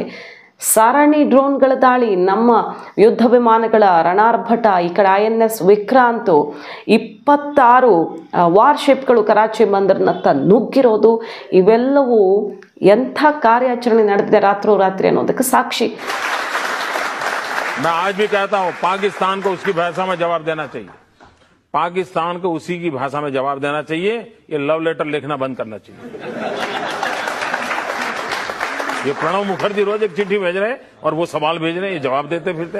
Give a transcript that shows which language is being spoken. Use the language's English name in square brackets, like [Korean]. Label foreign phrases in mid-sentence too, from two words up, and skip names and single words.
[Kannada] ಸರಣಿ ಡ್ರೋನ್ಗಳ ದಾಳಿ, ನಮ್ಮ ಯುದ್ಧ ವಿಮಾನಗಳ ರಣಾರ್ಭಟ, ಈ ಕಡೆ INS ವಿಕ್ರಾಂತ್, 26 ವಾರ್ಶಿಪ್ಗಳು ಕರಾಚಿ ಬಂದರನತ್ತ ನುಗ್ಗಿರೋದು, ಇವೆಲ್ಲವೂ ಎಂಥ ಕಾರ್ಯಾಚರಣೆ ನಡೆದಿದೆ ರಾತ್ರೋರಾತ್ರಿ ಅನ್ನೋದಕ್ಕೆ ಸಾಕ್ಷಿ. [Hindi] मैं आज भी कहता हूं, पाकिस्तान को उसकी भाषा में जवाब देना चाहिए. पाकिस्तान को उसी की भाषा में जवाब देना चाहिए. ये [English] love letter [Hindi] लिखना बंद करना चाहिए. ये प्रणब मुखर्जी रोज एक चिट्ठी भेज रहे और वो सवाल भेज रहे, ये जवाब देते फिरते.